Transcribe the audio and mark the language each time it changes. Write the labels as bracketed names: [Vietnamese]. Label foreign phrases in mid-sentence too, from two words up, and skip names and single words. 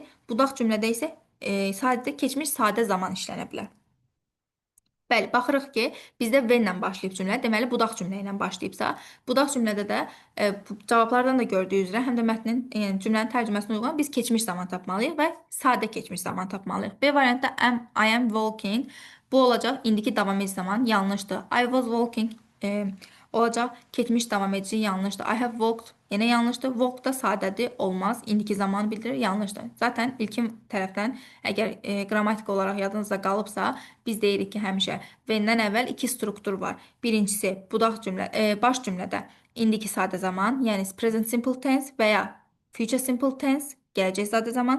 [Azerbaijani] Budaq cümlədə isə sadəcə keçmiş sadə zaman işlənə bilər. Bəli, baxırıq ki, bizdə when ilə başlayıb cümlə, deməli budaq cümlə ilə başlayıbsa, budaq cümlədə də cavablardan da gördüyü üzrə həm də mətnin, yəni cümlənin tərcüməsinə uyğun biz keçmiş zaman tapmalıyıq və sadə keçmiş zaman tapmalıyıq. B variantda [English] I am walking [Azerbaijani] bu olacaq indiki davam edici zaman yanlışdır. [English] I was walking [Azerbaijani] olacaq keçmiş davam edici yanlışdır. [English] I have walked [Azerbaijani] yenə yanlışdır. Walk da sadədir, olmaz. İndiki zamanı bildirir, yanlışdır. Zaten ilkin tərəfdən əgər qrammatik olaraq yadınızda qalıbsa, biz deyirik ki, həmişə when-dən əvvəl iki struktur var. Birincisi budaq cümlə, baş cümlədə indiki sadə zaman, yəni [English] present simple tense [Azerbaijani] və ya [English] future simple tense, [Azerbaijani] gələcək sadə zaman.